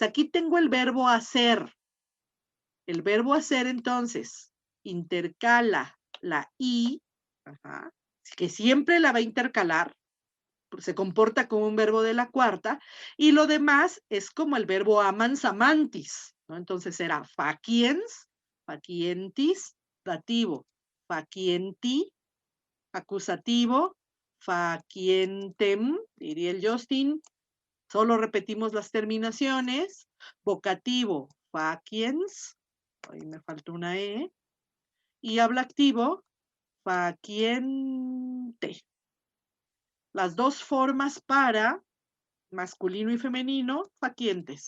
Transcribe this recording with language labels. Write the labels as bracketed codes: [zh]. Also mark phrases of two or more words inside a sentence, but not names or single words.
[es] Aquí tengo el verbo hacer. El verbo hacer, entonces, intercala la I, que siempre la va a intercalar, se comporta como un verbo de la cuarta, y lo demás es como el verbo [la] amans, amantis, [es] ¿no? Entonces será [la] faciens, facientis, [es] dativo, facienti, acusativo, facientem, diría el Justin, solo repetimos las terminaciones, vocativo, faciens, ahí me falta una E, y ablativo, faciente. Las dos formas para masculino y femenino, facientes.